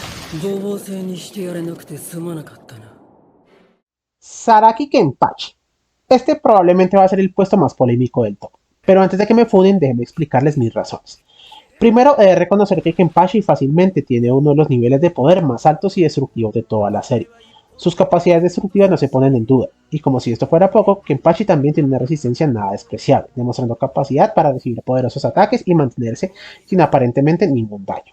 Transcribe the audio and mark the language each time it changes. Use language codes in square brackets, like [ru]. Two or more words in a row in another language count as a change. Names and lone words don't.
[ja] 合法制にしてやれなくてすまなかったな。 [es] Saraki Kenpachi. Este probablemente va a ser el puesto más polémico del top. Pero antes de que me funen, déjenme explicarles mis razones. Primero, he de reconocer que Kenpachi fácilmente tiene uno de los niveles de poder más altos y destructivos de toda la serie. Sus capacidades destructivas no se ponen en duda, y como si esto fuera poco, Kenpachi también tiene una resistencia nada despreciable, demostrando capacidad para recibir poderosos ataques y mantenerse sin aparentemente ningún daño.